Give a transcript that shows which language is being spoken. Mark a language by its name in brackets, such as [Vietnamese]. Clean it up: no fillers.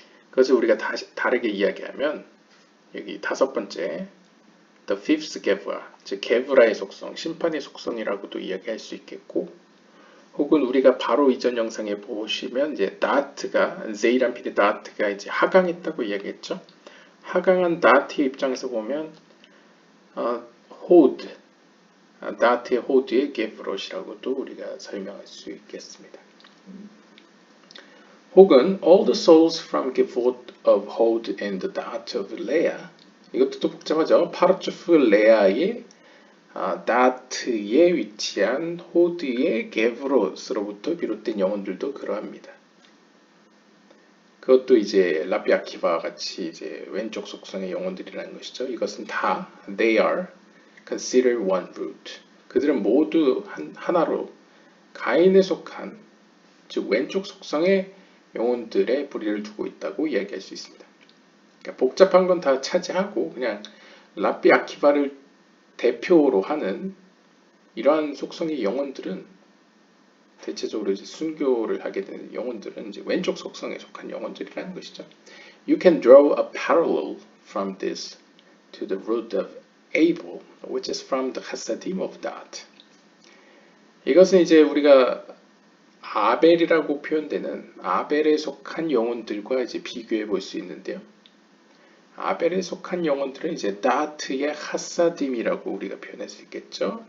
[Korean] 그것을 우리가 다르게 이야기하면 여기 다섯 번째 [English] The fifth Gevra, [Korean] 즉 게브라의 속성, 심판의 속성이라고도 이야기할 수 있겠고, 혹은 우리가 바로 이전 영상에 보시면 이제 다트가 제이람피드 다트가 이제 하강했다고 이야기했죠. 하강한 다트의 입장에서 보면 호드, 다트의 호드의 게브롯이라고도 우리가 설명할 수 있겠습니다. 혹은 [English] all the souls from Gevurot of Hod and the Da'at of Leah, [Korean] 이것도 또 복잡하죠. 파르츠프 레아의 다트에 위치한 호드의 게브롯으로부터 비롯된 영혼들도 그러합니다. 그것도 이제 랍비 아키바와 같이 이제 왼쪽 속성의 영혼들이라는 것이죠. 이것은 다 [English] they are considered one root. [Korean] 그들은 모두 하나로 가인에 속한, 즉 왼쪽 속성의 영혼들의 뿌리를 두고 있다고 이야기할 수 있습니다. 그러니까 복잡한 건 다 차지하고 그냥 랍비 아키바를 대표로 하는 이러한 속성의 영혼들은 대체적으로 이제 순교를 하게 되는 영혼들은 이제 왼쪽 속성에 속한 영혼들이라는 것이죠. [English] You can draw a parallel from this to the root of Abel, which is from the Chasadim of that. [Korean] 이것은 이제 우리가 아벨이라고 표현되는 아벨에 속한 영혼들과 이제 비교해 볼 수 있는데요. 아벨에 속한 영혼들은 이제 다트의 하사딤이라고 우리가 표현할 수 있겠죠.